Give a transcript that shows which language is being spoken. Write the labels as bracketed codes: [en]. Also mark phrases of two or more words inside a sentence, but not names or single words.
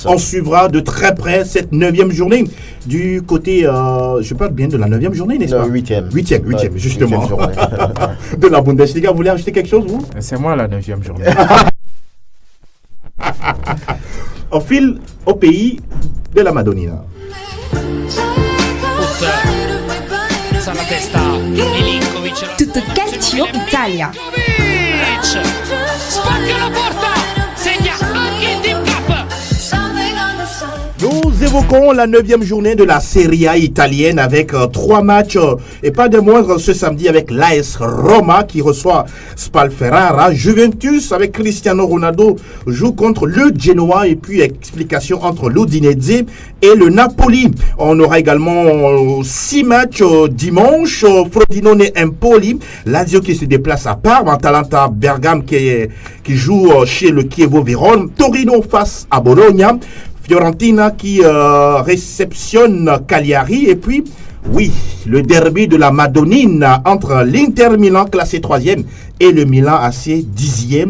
[fr] On suivra de très près cette 9e journée du côté, je parle bien de la 9e journée, n'est-ce pas? 8e. 8e, justement. 8e de la Bundesliga. Vous voulez ajouter quelque chose, vous? C'est moi la 9e journée. On file au pays de la Madonnina. [it] Tutto calcio Italia. Spacca la porta, segna anche il Team Cup. [fr] Nous évoquons la 9e journée de la Serie A italienne avec 3 matchs et pas de moindre ce samedi avec l'AS Roma qui reçoit Spal-Ferrara. Juventus avec Cristiano Ronaldo joue contre le Genoa et puis explication entre l'Udinese et le Napoli. On aura également 6 matchs dimanche. Frosinone-Empoli, Lazio qui se déplace à Parme, Atalanta Bergame qui joue chez le Chievo Vérone, Torino face à Bologna, Fiorentina qui réceptionne Cagliari et puis, oui, le derby de la Madonnina entre l'Inter Milan classé 3e et le Milan AC 10e.